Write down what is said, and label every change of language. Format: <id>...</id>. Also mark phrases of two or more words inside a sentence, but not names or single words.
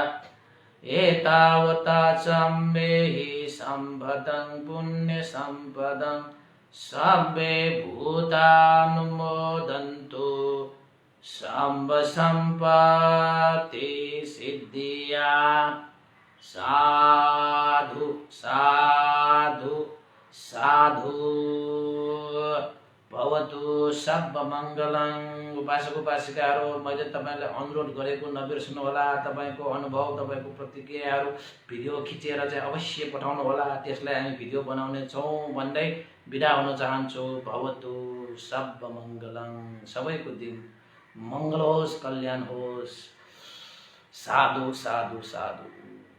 <pi>एतावता सम्मे सम्भतं पुण्य सम्पदं सब्बे भूतानुमोदन्तु सब्ब सम्पत्ति सिद्धिया। साधु साधु साधु भवतु सब्ब मङ्गलं।</pi> <ne>उपासक उपासिकाहरू मैले तपाईलाई अनुरोध गरेको नबिर्सनु होला। तपाईको अनुभव, तपाईको प्रतिक्रियाहरू भिडियो खिचेर चाहिँ अवश्य पठाउनु होला। त्यसलाई हामी भिडियो बनाउने छौँ भन्दै बिदा हुन चाहन्छु।</ne> <pi>भवतु सब्ब मङ्गलं।</pi> <ne>सबैको दिन मङ्गल होस्, कल्याण होस्।</ne> <pi>साधु साधु साधु।</pi>